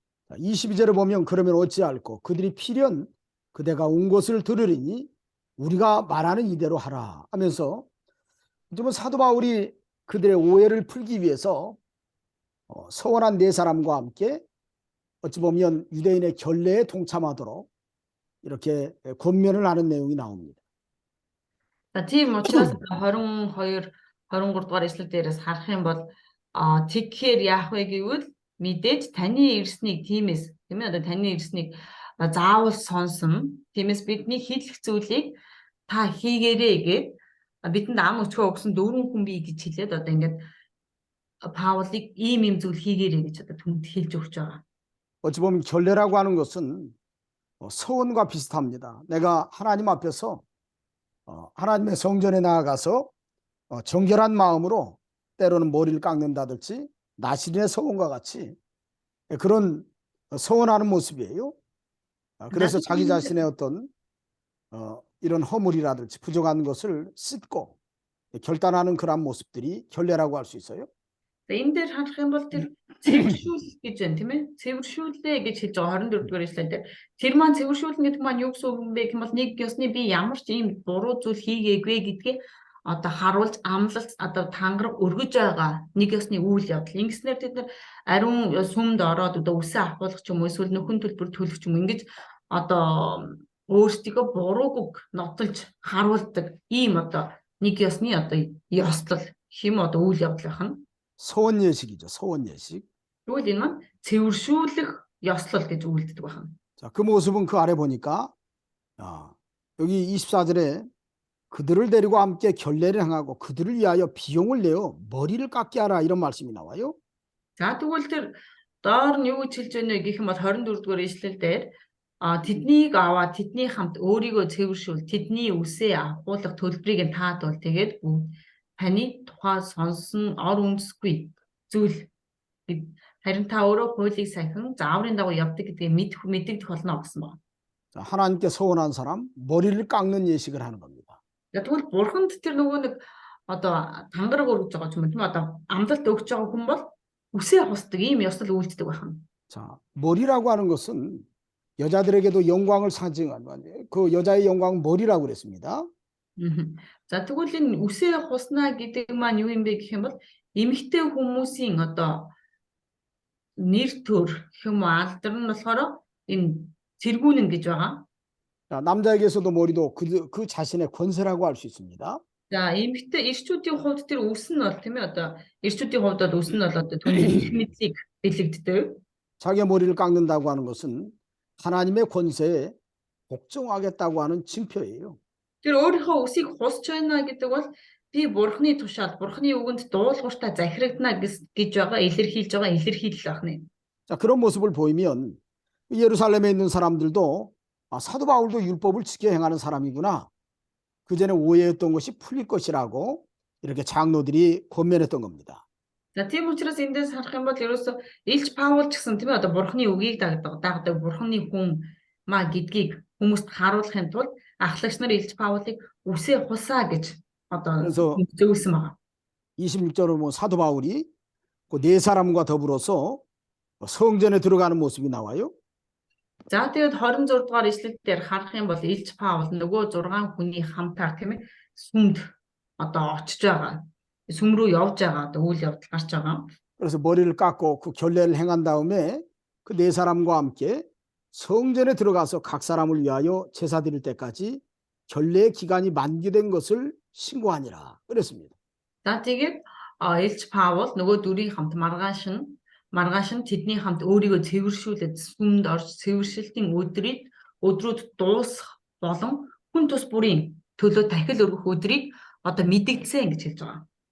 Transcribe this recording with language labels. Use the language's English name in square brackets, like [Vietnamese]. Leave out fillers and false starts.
[Korean] 22절에 보면 그러면 어찌할꼬 그들이 필연 그대가 온 것을 들으리니 우리가 말하는 이대로 하라 하면서 좀 사도 바울이 그들의 오해를 풀기 위해서 서원한 네 사람과 함께 어찌 보면 유대인의 결례에 동참하도록 이렇게 권면을 하는 내용이 나옵니다. [Mongolian] За тийм учраас 22 23 дугаар эшлэл дээрээс харах юм бол тэгэхээр яах вэ гэвэл мэдээж таны ирснийг тиймээс тийм ээ одоо таны ирснийг заавал сонсон. Тиймээс бидний хийх зүйлийг та хийгээрэй гэд бидэнд ам өчгөө өгсөн 4 хүн бий гэж хэлээд одоо ингээд Паулыг ийм зүйл хийгээрэй гэж одоо түнд хэлж өгч байгаа. [Korean] 어찌 보면 결례라고 하는 것은 서원과 비슷합니다. 내가 하나님 앞에서 하나님의 성전에 나아가서 정결한 마음으로 때로는 머리를 깎는다든지 나시린의 서원과 같이 그런 서원하는 모습이에요. 그래서 자기 자신의 어떤 이런 허물이라든지 부족한 것을 씻고 결단하는 그런 모습들이 결례라고 할 수 있어요. [Mongolian] Энэ дээр харах юм бол тэр цэвэршүүлэх гэж байна тийм ээ. Цэвэршүүлээ гэж хэлж байгаа 24-р эшлэл дээр. Тэр маань цэвэршүүлнэ гэдэг маань юу гэсэн үг юм бэ гэх юм бол нэг ёсны би ямар ч ийм буруу зүйл хийгээгүй гэдгээ одоо харуулж амлалт одоо тангараг өргөж байгаа нэг ёсны үйл явдал. Ингэснээр тэд нар ариун сүмд ороод одоо үсээ авахулах ч юм уу эсвэл нөхөн төлбөр төлөх ч юм уу ингэж одоо өөрсдийгөө бурууг нотолж харуулдаг ийм одоо нэг ёсны одоо ёслол хэм одоо үйл явдал байна. [Korean] 소원 예식이죠. 소원 예식. [Mongolian] Тэгвэл энэ маань цэвэршүүлэх ёслол гэж үйлддэг байна. [Korean] 자, 그 모습은 그 아래 보니까 여기 24절에 그들을 데리고 함께 결례를 행하고 그들을 위하여 비용을 내어 머리를 깎게 하라 이런 말씀이 나와요. [Mongolian] За тэгвэл тэр доор нь юу гэж хэлж байна вэ гэх юм бол 24-р эшлэл дээр тэднийг аваад тэдний хамт өөрийгөө цэвэршүүл тэдний үсээ авахуулах төлбөрийг нь таадвал тэгээд таны тухай сонсон ор үндэсгүй зүйл харин та өөрөө хуулийг сахин зааврын дагуу явдаг гэдгийг мэддэгдэх болно гэсэн байна. [Korean] 자, 하나님께 서원한 사람 머리를 깎는 예식을 하는 겁니다. [Mongolian] Тэгвэл бурханд тэр нөгөө нэг одоо тангараг өргөж байгаа юм тийм одоо амлалт өгч байгаа хүн бол үсээ хусдаг ийм ёслол үйлддэг байна. [Korean] 자, 머리라고 하는 것은 여자들에게도 영광을 상징하는 그 여자의 영광은 머리라고 그랬습니다. [Mongolian] За тэгвэл энэ үсээ хуснаа гэдэг маань юу юм бэ гэх юм бол эмэгтэй хүмүүсийн одоо нэр төр гэх юм уу алдар нь болохоор энэ цэргүүнэн гэж байгаа. [Korean] 자, 남자에게서도 머리도 그 자신의 권세라고 할 수 있습니다. [Mongolian] За эмэгтэй эрчүүдийн хувьд тэр үс нь бол тийм ээ одоо эрчүүдийн хувьд бол үс нь бол одоо түүний их мэдлийг бэлэгддэг. [Korean] 자기의 머리를 깎는다고 하는 것은 하나님의 권세에 복종하겠다고 하는 징표예요. [Mongolian] Тэр өөрийнхөө үсийг хусч байна гэдэг бол би бурхны тушаал бурхны үгэнд дуулууртаа захирагдана гэж байгаа илэрхийлж байгаа илэрхийлэл байна. [Korean] 자, 그런 모습을 보이면 예루살렘에 있는 사람들도 사도 바울도 율법을 지켜 행하는 사람이구나. 그전에 오해했던 것이 풀릴 것이라고 이렇게 장로들이 권면했던 겁니다. [Mongolian] За тийм учраас эндээс харах юм бол ерөөсө Илч Паул ч гэсэн тийм ээ одоо бурхны үгийг дагдаг бурхны хүн маа гэдгийг хүмүүст харуулахын тулд ахлагч нар Илч Паулыг үсээ хусаа гэж одоо зөвлөсөн байна. [Korean] 26절은 뭐 사도 바울이 그 네 사람과 더불어서 성전에 들어가는 모습이 나와요. [Mongolian] За тэгээд 26 дугаар ишлэл дээр харах юм бол Илч Паул нөгөө 6 хүний хамтаар тийм ээ сүмд одоо очиж байгаа. сүм рүү явж байгаа одоо үйл явдал гарч байгаа. [Korean] 그래서 머리를 깎고 그 결례를 행한 다음에 그 네 사람과 함께 성전에 들어가서 각 사람을 위하여 제사 드릴 때까지 결례 기간이 만기된 것을 신고하니라 그랬습니다. [Mongolian] За тэгээд Илч Паул нөгөө дүрийн хамт маргааш нь тэдний хамт өөрийгөө цэвэршүүлээд сүмд орж цэвэршилтийн өдрүүд дуусах болон хүн тус бүрийн төлөө дахил өргөх өдрийг одоо мэдэгдсэн гэж хэлж байгаа.